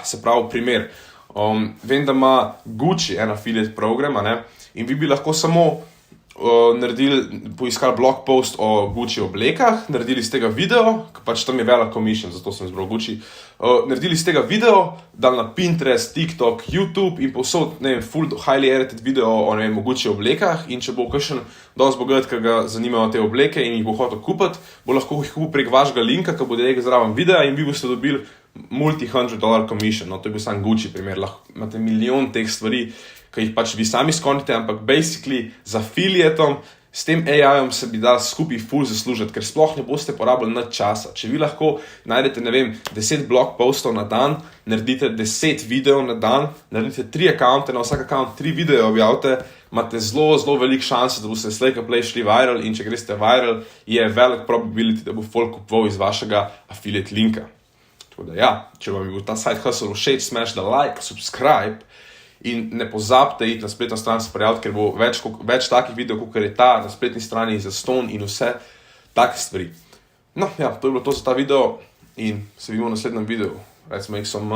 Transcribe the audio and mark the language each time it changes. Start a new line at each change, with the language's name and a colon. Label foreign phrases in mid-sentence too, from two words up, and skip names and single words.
Slovenian: Se pravi, primer, vem, da ima Gucci en
English: affiliate program,
Slovenian: a ne, in vi bi lahko samo poiskali
English: blog post
Slovenian: o Gucci oblekah, naredili iz tega video, pač tam je velik commission, zato sem izbral Gucci, naredili iz tega video, dali na Pinterest, TikTok, YouTube in povsod, ne vem, full
English: highly edited video
Slovenian: o, ne vem, o Gucci oblekah in če bo kakšen dosti bogat, ki ga zanimajo te obleke in jih bo hotel kupiti, bo lahko jih kupil prek vašega linka, ki bo direkt zraven videa in vi boste dobili
English: multi-$100 commission.
Slovenian: No, to je bil sam Gucci primer, lahko imate milijon teh stvari, ki jih pač vi sami skonite, ampak basically z affiliatom, s tem AI-om se bi dal skupaj full zaslužiti, ker sploh ne boste porabili nič časa. Če vi lahko najdete, ne vem, 10 blog postov na dan, naredite 10 videov na dan, naredite 3 akaunte, na vsak akaunt 3 videe objavite, imate zelo velik šanse, da boste slej ka play šli viral in če greste viral, je velik probability, da bo folk kupoval iz vašega affiliate linka. Tako da ja, če vam je bil ta
English: side hustle
Slovenian: všeč,
English: smash da like, subscribe
Slovenian: In ne pozabite iti na spletno stran se prijaviti, ker bo več takih videov, kot je ta na spletni strani za ston in vse take stvari. No, ja, to je bilo to za ta video in se vidimo v naslednjem videu. Recimo,